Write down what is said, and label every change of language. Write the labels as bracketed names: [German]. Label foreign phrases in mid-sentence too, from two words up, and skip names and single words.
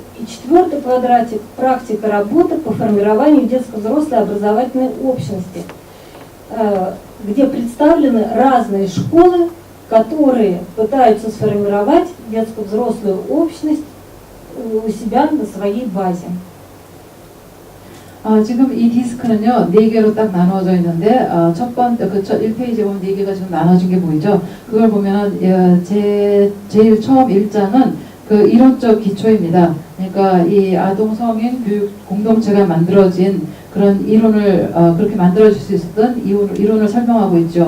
[Russian] И четвертый квадратик – практика работы по формированию детско-взрослой образовательной общности, где представлены разные школы, которые пытаются сформировать детско-взрослую общность у себя на своей базе. [Korean] 지금 이 디스크는요, 4개로 딱 나눠져 있는데, 첫 번째, 그 1페이지에 보면 4개가 지금 나눠진 게 보이죠? 그걸 보면은, 제일 처음 1장은 그 이론적 기초입니다. 그러니까 이 아동 성인 교육 공동체가 만들어진 그런 이론을, 그렇게 만들어질 수 있었던 이론을 설명하고 있죠.